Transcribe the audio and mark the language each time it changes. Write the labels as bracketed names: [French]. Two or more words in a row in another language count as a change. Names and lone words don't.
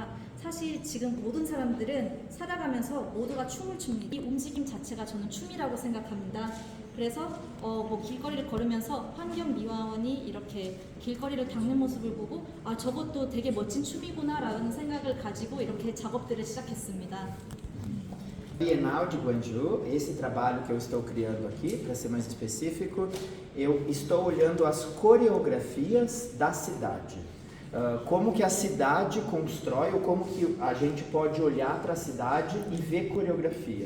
[Korean] 사실 지금 모든 사람들은 살아가면서 모두가 춤을 춥니다. 이 움직임 자체가 저는 춤이라고 생각합니다. 그래서 길거리를 걸으면서 환경미화원이 이렇게 길거리를 닦는 모습을 보고 저것도 되게 멋진 춤이구나 라는 생각을 가지고 이렇게 작업들을 시작했습니다. [Portuguese] Bienal de Guangzhou, esse trabalho que eu estou criando aqui, para ser mais específico, eu estou olhando as coreografias da cidade. Como que a cidade constrói, ou como que a gente pode olhar para a cidade e ver coreografia.